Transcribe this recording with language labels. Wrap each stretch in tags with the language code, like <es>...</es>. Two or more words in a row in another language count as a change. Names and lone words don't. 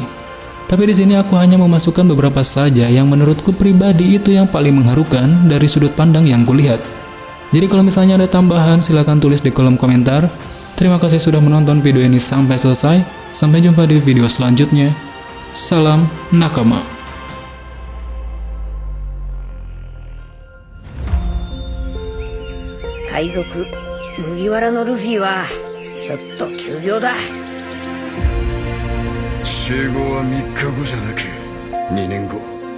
<id>Tapi di sini aku hanya memasukkan beberapa saja yang menurutku pribadi itu yang paling mengharukan dari sudut pandang yang kulihat. Jadi kalau misalnya ada tambahan silahkan tulis di kolom komentar. Terima kasih sudah menonton video ini sampai selesai. Sampai jumpa di video selanjutnya. Salam nakama.</id> <ja>海賊麦わらのルフィはちょっと休業だ。集合は3日後じゃなく2年後。</ja>